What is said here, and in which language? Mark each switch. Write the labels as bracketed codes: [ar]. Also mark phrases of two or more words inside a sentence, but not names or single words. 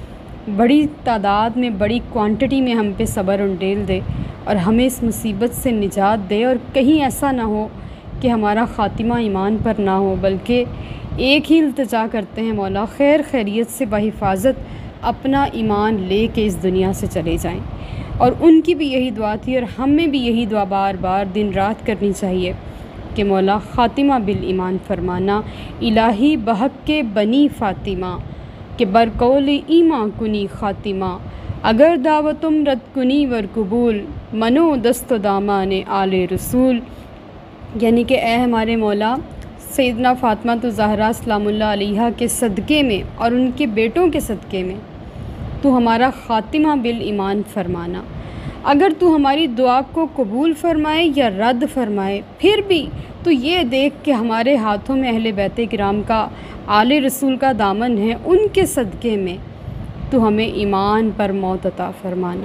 [ur] بڑی تعداد میں بڑی کوانٹٹی میں ہم پہ صبر انڈیل دے، اور ہمیں اس مصیبت سے نجات دے، اور کہیں ایسا نہ ہو کہ ہمارا خاتمہ ایمان پر نہ ہو، بلکہ ایک ہی التجا کرتے ہیں مولا خیر خیریت سے بحفاظت اپنا ایمان لے کے اس دنیا سے چلے جائیں۔ اور ان کی بھی یہی دعا تھی، اور ہمیں بھی یہی دعا بار بار دن رات کرنی چاہیے کہ مولا خاتمہ بالایمان فرمانا، [fa] الہی بحق کے بنی فاطمہ کہ برقول ایمان کنی خاتمہ، اگر دعوتم رد کنی ور قبول، منو دست و دامان آل رسول، [ur] یعنی کہ اے ہمارے مولا سیدنا فاطمہ الزہرا سلام اللہ علیہا کے صدقے میں اور ان کے بیٹوں کے صدقے میں تو ہمارا خاتمہ بالایمان فرمانا۔ اگر تو ہماری دعا کو قبول فرمائے یا رد فرمائے، پھر بھی تو یہ دیکھ کہ ہمارے ہاتھوں میں اہل بیت کرام کا، آل رسول کا دامن ہے، ان کے صدقے میں تو ہمیں ایمان پر موت عطا فرمانا۔